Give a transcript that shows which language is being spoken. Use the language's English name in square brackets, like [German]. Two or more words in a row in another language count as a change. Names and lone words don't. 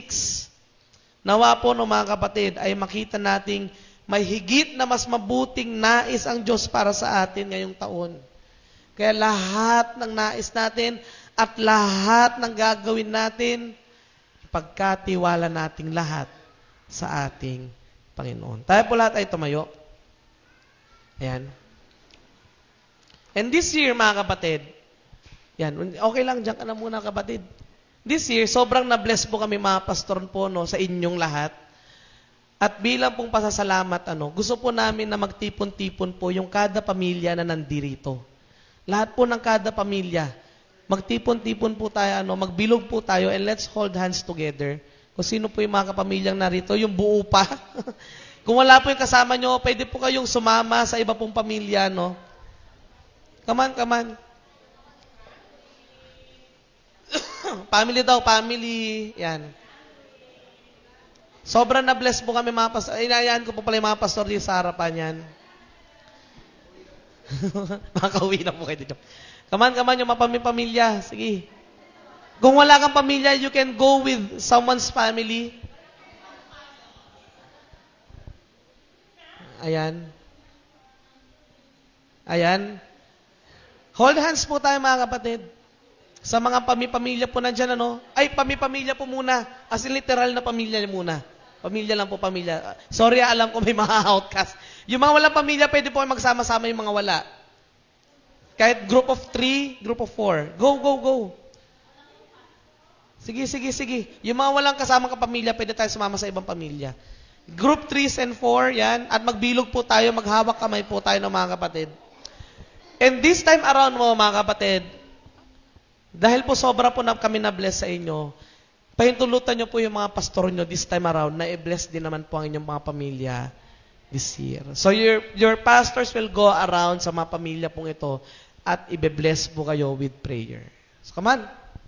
[Filipino] Nawa po, mga kapatid, ay makita nating may higit na mas mabuting nais ang Diyos para sa atin ngayong taon. Kaya lahat ng nais natin at lahat ng gagawin natin, pagkatiwala nating lahat sa ating Panginoon. Tayo po lahat ay tumayo. Ayan. [English] And this year, [Filipino] mga kapatid, yan, okay lang, dyan ka na muna kapatid. [English] This year, [Filipino] sobrang na-bless po kami mga pastor po no, sa inyong lahat. At bilang pong pasasalamat, gusto po namin na magtipon-tipon po yung kada pamilya na nandirito. Lahat po ng kada pamilya, magtipon-tipon po tayo, magbilog po tayo, [English] and let's hold hands together. [Filipino] Kung sino po yung mga kapamilyang narito, yung buo pa. Kung wala po yung kasama nyo, pwede po kayong sumama sa iba pong pamilya, no? [English] Come on, come on. Family daw, family. Yan. [Filipino] Sobrang na-bless po kami mga pastor. Inayaan ko po pala yung mga pastor dito sa harapan yan. Makakauwi na po kayo dito. [English] Come on, [Filipino] yung mga pamilya. Sige. Kung wala kang pamilya, [English] you can go with someone's family. [Filipino] Ayan. Ayan. [English] Hold hands [Filipino] po tayo mga kapatid. Sa mga pamilya po nandyan, Ay, pamilya po muna. [English] As in literal [Filipino] na pamilya muna. Pamilya lang po, pamilya. Sorry, alam ko may mga outcast. Yung mga walang pamilya, pwede po magsama-sama yung mga wala. [English] Kahit group of 3, group of 4. Go, go, go. [Filipino] Sige. Yung mga walang kasama kapamilya, pwede tayo sumama sa ibang pamilya. [English] Group 3 and 4, yan. [Filipino] At magbilog po tayo, maghawak kamay po tayo ng mga kapatid. [English] And this time around [Filipino] mo, mga kapatid, dahil po sobra po na kami na-bless sa inyo, pahintulutan nyo po yung mga pastor nyo [English] this time around [Filipino] na i-bless din naman po ang inyong mga pamilya [English] this year. So your pastors will go around [Filipino] sa mga pamilya pong ito at i-bless po kayo [English] with prayer. So come on.